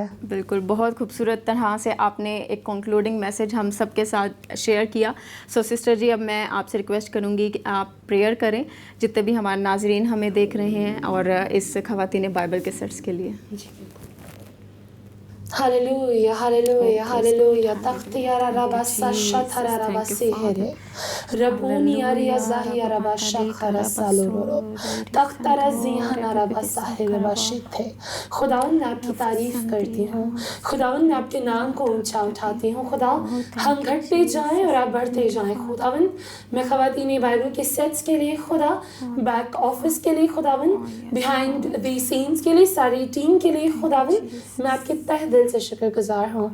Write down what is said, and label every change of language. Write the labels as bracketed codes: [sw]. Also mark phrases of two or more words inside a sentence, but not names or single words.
[ur] بالکل, بہت خوبصورت طرح سے آپ نے ایک [en] concluding message [ur] ہم سب کے ساتھ شیئر کیا. [en] so sister [ur] جی, اب میں آپ سے ریکویسٹ کروں گی کہ آپ پریئر کریں جتنے بھی ہمارے ناظرین ہمیں دیکھ رہے ہیں اور اس خواتین بائبل کے سیٹس کے لیے. جی ہاللویا ہاللویا ہاللویا. تختیارا ربا ساشتھارا ربا سہرے ربونی اریا زاہیا ربا شخرا سالورو تختارا زیہانا ربا ساہر ربا شتھے. خداوند میں آپ کی تعریف کرتی ہوں, خداوند میں آپ کے نام کو اونچا اٹھاتی ہوں. خدا ہم گھٹتے جائیں اور آپ بڑھتے جائیں. خداوند میں خواتین بائبل کے سیٹس کے لیے, خدا [en] back office [ur] کے لیے, خداوند [en] behind the scenes [ur] کے لیے, ساری ٹیم کے لیے, خداوند میں آپ کے تہ دل سے شکر گزار ہوں.